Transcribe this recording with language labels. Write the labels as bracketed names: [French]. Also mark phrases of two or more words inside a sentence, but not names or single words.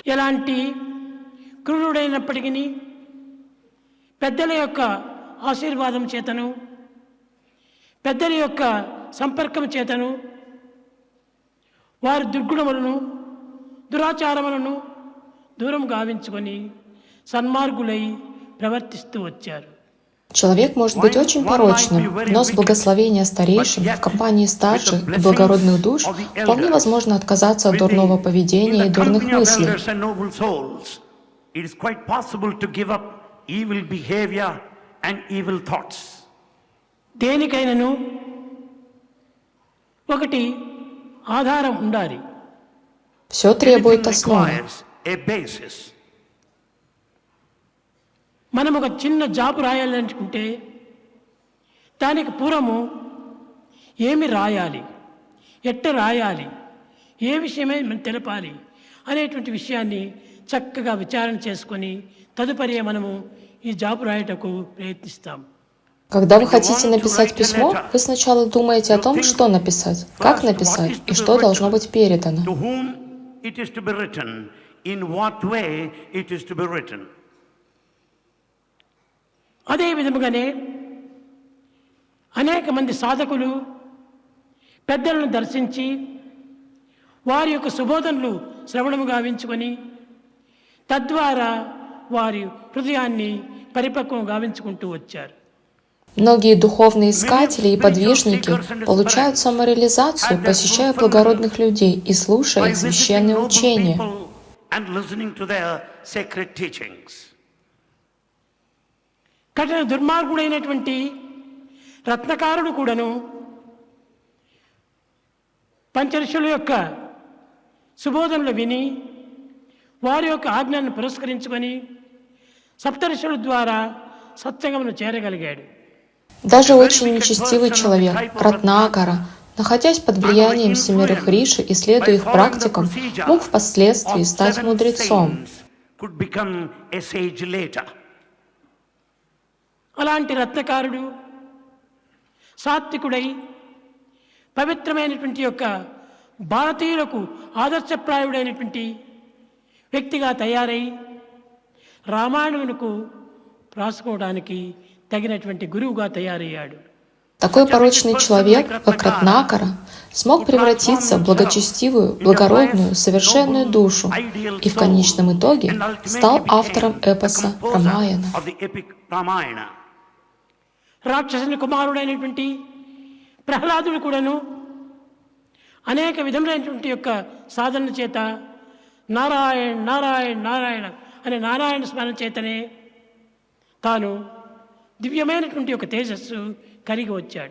[Telugu] ఎలాంటి క్రూరుడైనప్పటికీ పెద్దల యొక్క ఆశీర్వాదం చేతను, పెద్దల యొక్క సంపర్కం చేతను వారి దుర్గుణములను, దురాచారములను దూరం గావించుకొని సన్మార్గులై ప్రవర్తిస్తూ వచ్చారు. [Russian] Человек может быть очень порочным, но с благословения старейшин, в компании старших и благородных душ вполне возможно отказаться от дурного поведения и дурных мыслей. [Telugu] దేనికైనను ఒకటి ఆధారం ఉండాలి. [Russian] Все требует основы. [Telugu] మనం ఒక చిన్న జాబ్ రాయాలనుకుంటే దానికి పూర్వము ఏమి రాయాలి, ఎట్ట రాయాలి, ఏ విషయమై మనం తెలపాలి అనేటువంటి విషయాన్ని చక్కగా విచారణ చేసుకొని తదుపరి మనము ఈ జాబ్ రాయటకు ప్రయత్నిస్తాం. [Russian] Когда вы хотите написать письмо, вы сначала думаете о том, что написать, как написать и что должно быть передано. [Telugu] అదే విధముగానే అనేక మంది సాధకులు పెద్దలను దర్శించి వారి యొక్క సుబోధనలు శ్రవణము గావించుకొని తద్వారా వారి హృదయాన్ని పరిపక్వం గావించుకుంటూ వచ్చారు. [Russian] Многие духовные искатели и подвижники получают самореализацию, посещая благородных людей и слушая их священные учения. [Telugu] కఠిన దుర్మార్గుడైనటువంటి రత్నకారుడు కూడాను పంచఋషుల యొక్క సుబోధనలు విని వారి యొక్క ఆజ్ఞను పురస్కరించుకొని సప్తఋషుల ద్వారా సత్సంగమును చేరగలిగాడు. [Russian] Даже очень нечестивый человек, Ратнакара, находясь под влиянием семерых риши и следуя их практикам, мог впоследствии стать мудрецом. [Telugu] అలాంటి రత్నకారుడు సాత్వికుడై పవిత్రమైనటువంటి యొక్క భారతీయులకు ఆదర్శప్రాయుడైనటువంటి వ్యక్తిగా తయారై రామాయణమునకు రాసుకోవడానికి తగినటువంటి గురువుగా తయారయ్యాడు. [Russian] Такой порочный человек, как Ратнакара, смог превратиться в благочестивую, благородную, совершенную душу и в конечном итоге стал автором эпоса Рамаяна. [Telugu] రాక్షసుని కుమారుడైనటువంటి ప్రహ్లాదుడు కూడాను అనేక విధములైనటువంటి యొక్క సాధన చేత నారాయణ నారాయణ నారాయణ అనే నారాయణ స్మరణ చేతనే తాను దివ్యమైనటువంటి యొక్క తేజస్సు కలిగి వచ్చాడు.